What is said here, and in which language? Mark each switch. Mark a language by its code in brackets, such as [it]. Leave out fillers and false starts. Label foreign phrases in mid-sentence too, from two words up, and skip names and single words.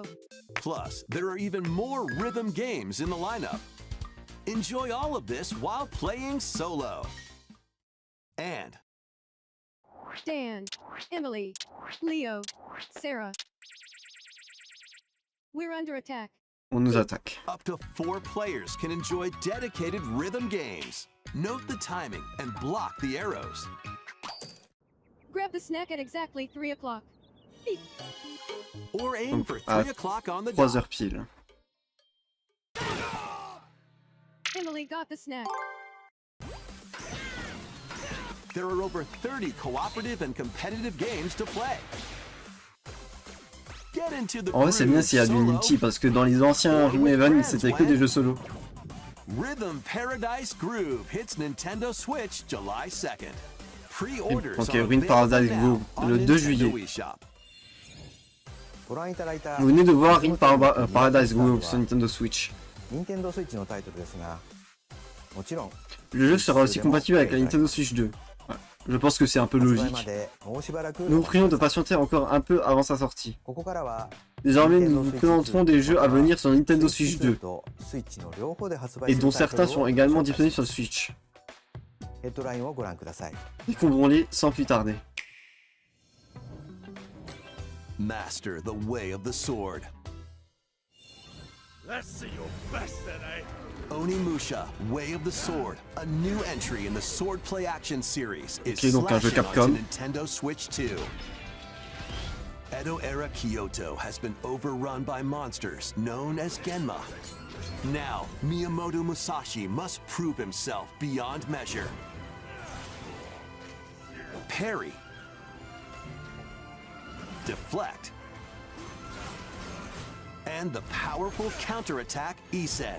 [en] Plus, there are even more rhythm games in the lineup. Enjoy all of this while playing solo. And Dan, Emily, Leo, Sarah. We're under attack. [fr] On nous attaque. [en] up to 4 players can enjoy dedicated rhythm games. Note the timing and block the arrows. Grab the snack at exactly 3 o'clock. Beep. Or aim for [fr] à [en] 3 o'clock on the [fr] 3 [en] dot. [fr] heures pile. [en] Emily got the snack. There are over 30 cooperative and competitive games to play. Get into the [fr] En vrai, c'est bien s'il y a du [en] groove [fr] multi, [en] solo. [fr] parce que dans les anciens Remaven, c'était que des jeux solo. [en] Rhythm Paradise Groove hits Nintendo Switch July 2nd. Pre-orders [fr] Donc, [en] are [fr] Rhythm [en] available [fr] Paradise [en] now [fr] Groove, [en] on [fr] le 2 [en] Nintendo [fr] juillet. [en] eShop. [ja] ご覧いただいた [fr] Vous venez de voir Ring Paradise Groove sur Nintendo Switch. [ja] 任天堂スイッチのタイトルですが、もちろん [fr] Le jeu sera aussi compatible avec la Nintendo Switch 2. Ouais, je pense que c'est un peu [ja] 発売ま [fr] logique. [ja] でもうしばらく [fr] Nous vous prions de patienter encore un peu avant sa sortie. [ja] ここからは [fr] Désormais, nous vous présenterons des jeux à venir sur Nintendo Switch 2, [ja] とスイッチの両方で発売 [fr] et [ja] する [fr] dont [ja] タイトル [fr] certains [ja] を [fr] sont également disponibles sur Switch. [ja] ヘッドラインをご覧ください。 [fr] Découvrons-les sans plus tarder. [en] Master the way of the sword. Let's see your best then, eh? Onimusha, Way of the Sword, a new entry in the Sword Play Action series, is [fr] Ok, donc un jeu [en] slashing [fr] Capcom. [en] onto Nintendo Switch 2. Edo-era Kyoto has been overrun by monsters known as Genma. Now, Miyamoto Musashi must prove himself beyond measure. parry, deflect, and the powerful counterattack Isen.